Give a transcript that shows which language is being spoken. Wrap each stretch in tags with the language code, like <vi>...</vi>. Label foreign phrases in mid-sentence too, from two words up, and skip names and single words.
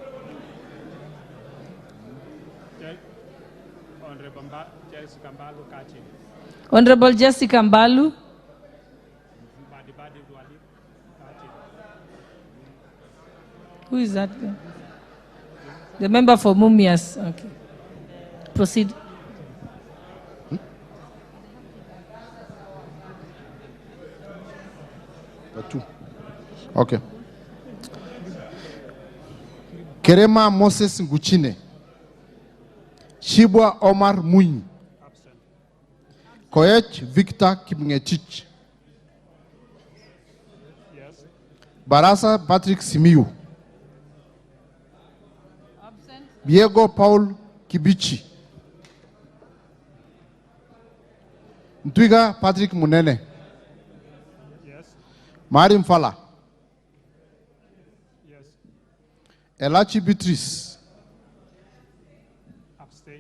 <en>Honorable Jessica Mbalu. Who is that guy? The member for Mumias. Okay. Proceed. Okay. Kerema Moses Nguchine. Shibwa Omar Mwinyi. Koech Victor Kipngetich. Yes. Barasa Patrick Simiyu. Absent. Diego Paul Kibichi. Ntwiga Patrick Munene. Yes. Marim Fala. Yes. Elachi Beatrice. Abstain.</en>